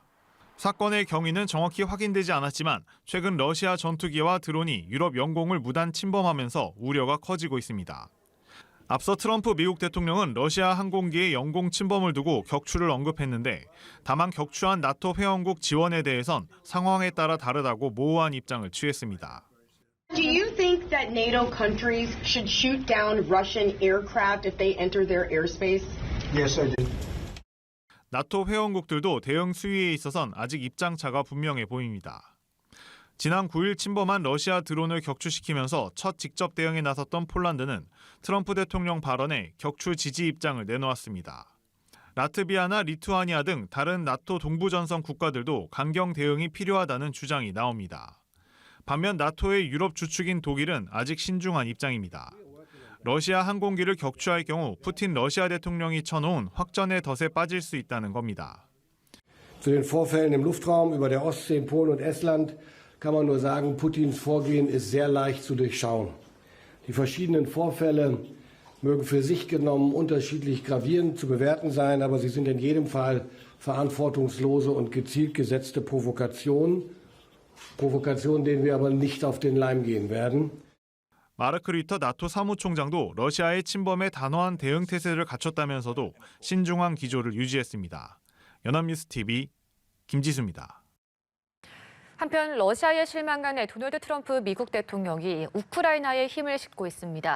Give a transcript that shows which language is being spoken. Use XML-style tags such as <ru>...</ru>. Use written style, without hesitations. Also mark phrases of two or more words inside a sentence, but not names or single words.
<ko>사건의 경위는 정확히 확인되지 않았지만 최근 러시아 전투기와 드론이 유럽 영공을 무단 침범하면서 우려가 커지고 있습니다. 앞서 트럼프 미국 대통령은 러시아 항공기의 영공 침범을 두고 격추를 언급했는데 다만 격추한 나토 회원국 지원에 대해선 상황에 따라 다르다고 모호한 입장을 취했습니다.</ko> <en>Do you think that NATO countries should shoot down Russian aircraft if they enter their airspace? Yes, I do.</en> <ko>나토 회원국들도 대응 수위에 있어선 아직 입장차가 분명해 보입니다. 지난 9일 침범한 러시아 드론을 격추시키면서 첫 직접 대응에 나섰던 폴란드는 트럼프 대통령 발언에 격추 지지 입장을 내놓았습니다. 라트비아나 리투아니아 등 다른 나토 동부전선 국가들도 강경 대응이 필요하다는 주장이 나옵니다. 반면 나토의 유럽 주축인 독일은 아직 신중한 입장입니다. 러시아 항공기를 격추할 경우 푸틴 러시아 대통령이 쳐놓은 확전의 덫에 빠질 수 있다는 겁니다.</ko> <de>Zu den Vorfällen im Luftraum über der Ostsee in Polen und Estland kann man nur sagen, Putins Vorgehen ist sehr leicht zu durchschauen. Die verschiedenen Vorfälle mögen für sich genommen unterschiedlich gravierend zu bewerten sein, aber sie sind in jedem Fall verantwortungslose und gezielt gesetzte Provokationen, denen wir aber nicht auf den Leim gehen werden.</de> <ko>마르크 류터 나토 사무총장도 러시아의 침범에 단호한 대응 태세를 갖췄다면서도 신중한 기조를 유지했습니다. 연합뉴스 TV 김지수입니다. 한편 러시아의 실망간에 도널드 트럼프 미국 대통령이 우크라이나에 힘을 싣고 있습니다.</ko>